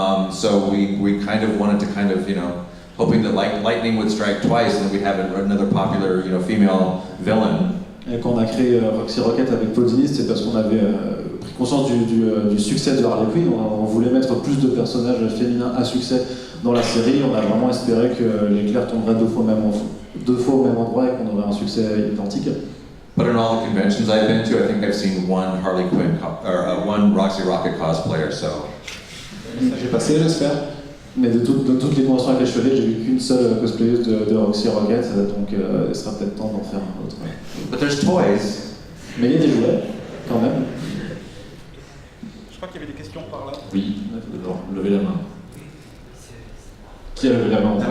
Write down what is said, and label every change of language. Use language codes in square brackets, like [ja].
[en] So we kind of wanted to hoping that lightning would strike twice and we'd have another popular, female villain. [fr] Et quand on a créé Roxy Rocket avec Paul Dini, c'est parce qu'on avait pris conscience du succès de Harley Quinn. On voulait mettre plus de personnages féminins à succès dans la série. On a vraiment espéré que l'éclair tomberait deux fois au même endroit et qu'on aurait un succès identique. [en] But in all the conventions I've been to, I think I've seen one Harley Quinn one Roxy Rocket cosplayer. So. [fr] J'ai passé, j'espère. Mais de toutes les conventions avec les chevaliers, j'ai vu qu'une seule cosplayeuse de Roxy Rocket, donc il sera peut-être temps d'en faire un autre. [en] But there's toys. [fr] Mais il y a des jouets, quand même. Je crois qu'il y avait des questions par là. Oui, levez la main. Qui a levé la main en premier?